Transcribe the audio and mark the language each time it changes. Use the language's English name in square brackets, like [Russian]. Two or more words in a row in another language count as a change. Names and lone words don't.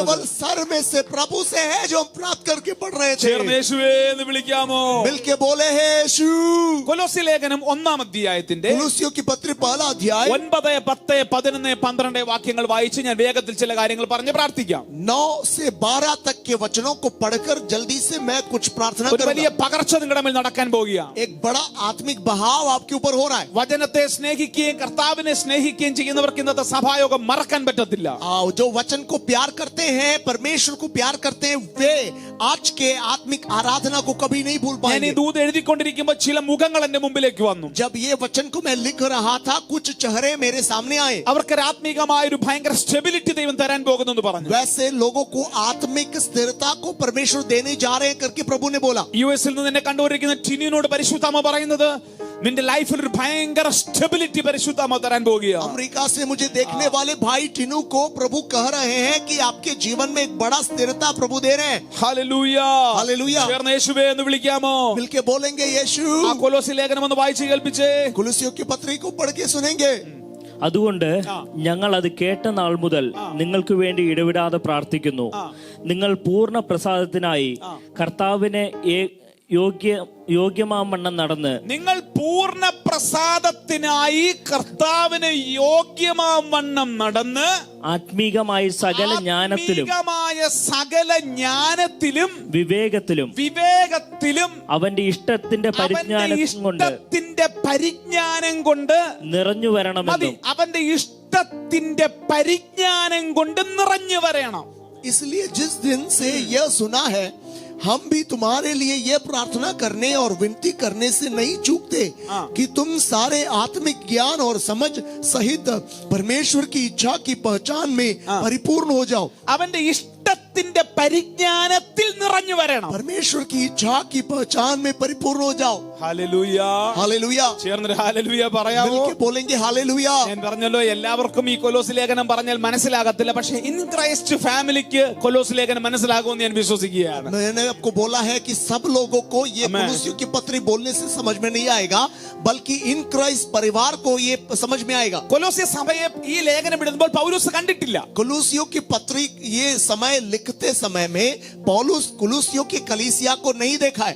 [Hindi] केवल सर में से प्रभु से है जो हम प्राप्त करके बढ़ रहे थे। [Malayalam] ചേർന്ന് യേശുവേ എന്ന് വിളിക്കാമോ? [Hindi] मिलके बोले हे यीशु। [Malayalam] കൊലോസി ലേഖനം 1-ാം അധ്യായത്തിന്റെ [Hindi] कुलूसियों की पत्री पहला अध्याय [Malayalam] 9, 10, 11, 12 വാക്യങ്ങൾ വായിച്ച് ഞാൻ വേഗത്തിൽ ചില കാര്യങ്ങൾ പറഞ്ഞ് പ്രാർത്ഥിക്കാം. [Hindi] 9 से 12 तक के वचनों को पढ़कर जल्दी से मैं कुछ प्रार्थना [Malayalam] ഒരു വലിയ [Hindi] करूंगा। [Malayalam] പകർച്ച നിങ്ങളുടെ മേൽ നടക്കാൻ പോകുകയാണ്. [Hindi] एक बड़ा आत्मिक बहाव आपके ऊपर हो रहा है। [Malayalam] വചനത്തെ സ്നേഹിക്കുകയും കർത്താവിനെ സ്നേഹിക്കുകയും ചെയ്യുന്നവർക്ക് ഇന്നത്തെ സഭായോഗം മറക്കാൻ പറ്റത്തില്ല. പറ്റത്തില്ല. [Hindi] जो वचन को प्यार करते हैं, परमेश्वर को प्यार करते हैं, वे आज के आत्मिक आराधना को कभी नहीं भूल [Malayalam] ഞാൻ ഈ [Hindi] पाएंगे. [Malayalam] ദൂത് എഴുതിക്കൊണ്ടിരിക്കുമ്പോൾ ചില മുഖങ്ങൾ എന്റെ മുമ്പിലേക്ക് വന്നു. [Hindi] जब ये वचन को मैं लिख रहा था, कुछ चेहरे मेरे सामने आए. [Malayalam] അവർക്ക് ആത്മീകമായ ഒരു ഭയങ്കര സ്റ്റെബിലിറ്റി ദൈവം തരാൻ പോകുന്നു എന്ന് പറഞ്ഞു. [Hindi] वैसे लोगों को आत्मिक स्थिरता को परमेश्वर देने जा रहे हैं करके प्रभु ने बोला. [Malayalam] യുഎസിൽ നിന്ന് എന്നെ കണ്ടുകൊണ്ടിരിക്കുന്ന ടിനിയോട് പരിശുദ്ധാത്മ പറയുന്നത് നിന്റെ ലൈഫിൽ ഒരു ഭയങ്കര സ്റ്റെബിലിറ്റി പരിശുദ്ധാത്മ തരാൻ പോകുകയാണ്. [Hindi] अमेरिका से मुझे देखने वाले भाई टिनू को प्रभु कह रहे हैं कि आपके जीवन में एक बड़ा स्थिरता प्रभु दे रहे हैं. [Malayalam] ഹല്ലേലൂയ. [Hindi] हालेलुया. [Malayalam] ചേർന്ന് യേശുവേ എന്ന് വിളിക്കാമോ? [Hindi] मिलके बोलेंगे यीशु. [Malayalam] ആ കൊലോസി ലേഖനം ഒന്ന് വായിച്ചു കേൾപ്പിച്ചേ. [Hindi] कुलुसियों की पत्री को पढ़ के सुनेंगे. [Malayalam] അതുകൊണ്ട് ഞങ്ങൾ അത് കേട്ട നാൾ മുതൽ നിങ്ങൾക്ക് വേണ്ടി ഇടവിടാതെ പ്രാർത്ഥിക്കുന്നു. നിങ്ങൾ പൂർണ്ണ പ്രസാദത്തിനായി കർത്താവിനെ യോഗ്യമാവണ്ണം നടന്ന്, നിങ്ങൾ പൂർണ്ണ പ്രസാദത്തിനായി കർത്താവിന് യോഗ്യമാവണ്ണം നടന്ന് ആത്മീകമായ സകല ജ്ഞാനത്തിലും വിവേകത്തിലും അവന്റെ ഇഷ്ടത്തിന്റെ പരിജ്ഞാനം കൊണ്ട് നിറഞ്ഞു വരണമെന്നും. അവന്റെ ഇഷ്ടത്തിന്റെ പരിജ്ഞാനം കൊണ്ട് നിറഞ്ഞു വരണം. [Hindi] इसलिए जिस दिन से यह सुना है, हम भी तुम्हारे लिए यह प्रार्थना करने और विनती करने से नहीं चूकते कि तुम सारे आत्मिक ज्ञान और समझ सहित परमेश्वर की इच्छा की पहचान में परिपूर्ण हो जाओ. [Malayalam] അവന്റെ ഇഷ്ടത്തിന്റെ പരിജ്ഞാനത്തിൽ നിറഞ്ഞു വരണം. [Hindi] परमेश्वर की इच्छा की पहचान में परिपूर्ण हो जाओ. [Malayalam] ഹല്ലേലൂയ. [Hindi] हालेलुया. [Malayalam] ചേർന്നൊരു ഹല്ലേലൂയ പറയാമോ? [Hindi] मिलके बोलेंगे हालेलुया. [Malayalam] ഞാൻ പറഞ്ഞല്ലോ എല്ലാവർക്കും ഈ കൊലോസ് ലേഖനം പറഞ്ഞാൽ മനസ്സിലാകത്തില്ല. പക്ഷെ ഇൻ ക്രൈസ്റ്റ് ഫാമിലിക്ക് കൊലോസ് ലേഖനം മനസ്സിലാകുമെന്ന് ഞാൻ വിശ്വസിക്കുകയാണ്. [Hindi] मैंने आपको बोला है कि सब लोगों को ये कुलुसियों की पत्री बोलने से समझ में नहीं आएगा, बल्कि इन क्राइस्ट परिवार को ये समझ में आएगा. [Malayalam] കൊലോസ്യ സഭയെ ഈ ലേഖനം എഴുതുമ്പോൾ പൗലോസ് കണ്ടിട്ടില്ല. [Hindi] कुलुसियों की पत्री ये समय लिखते समय में पौलुस कुलुसियों की कलीसिया को नहीं देखा है.